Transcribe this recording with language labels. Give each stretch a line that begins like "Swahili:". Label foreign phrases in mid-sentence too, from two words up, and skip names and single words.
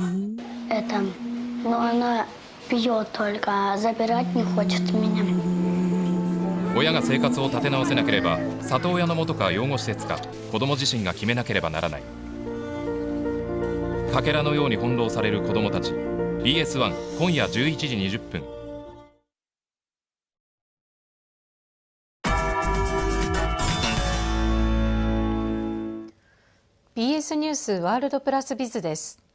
Russian: Но она пьет только, забирать не хочет меня.
Japanese: 親が生活を立て直せなければ、里親の元か養護施設か、子供自身が決めなければならない。かけらのように翻弄される子供たち。BS1 今夜11時20分。 BS ニュースワールドプラスビズです。